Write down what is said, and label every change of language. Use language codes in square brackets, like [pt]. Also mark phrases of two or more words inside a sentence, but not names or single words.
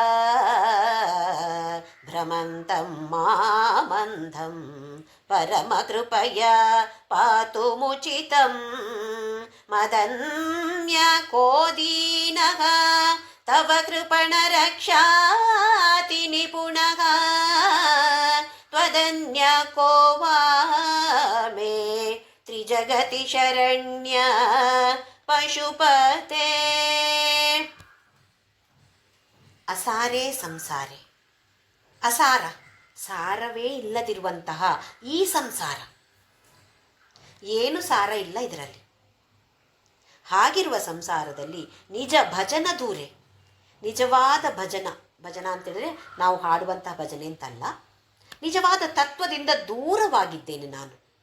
[sa] ಭ್ರಮಂತಂ ಮಾಮಂಧಂ ಪರಮ ಕೃಪಯ ಪಾತು ಮುಚಿತಂ ಮದನ್ಯ ಕೋ ದೀನಃ ತವ ಕೃಪಣ ರಕ್ಷಾತಿ ನಿಪುಣಃ ತ್ವದನ್ಯ ಕೋ ವಾ ಮೇ ತ್ರಿಜಗತಿ ಶರಣ್ಯ ಪಶುಪತೆ. ಅಸಾರೇ ಸಂಸಾರೇ, [kn] ಅಸಾರ, ಸಾರವೇ ಇಲ್ಲದಿರುವಂತಹ ಈ ಸಂಸಾರ, ಏನು ಸಾರ ಇಲ್ಲ ಇದರಲ್ಲಿ. ಹಾಗಿರುವ ಸಂಸಾರದಲ್ಲಿ [sa] ನಿಜ ಭಜನ ದೂರೆ, [kn] ನಿಜವಾದ ಭಜನ ಅಂತೇಳಿದ್ರೆ ನಾವು ಹಾಡುವಂತಹ ಭಜನೆ ಅಂತಲ್ಲ, ನಿಜವಾದ ತತ್ವದಿಂದ ದೂರವಾಗಿದ್ದೇನೆ ನಾನು.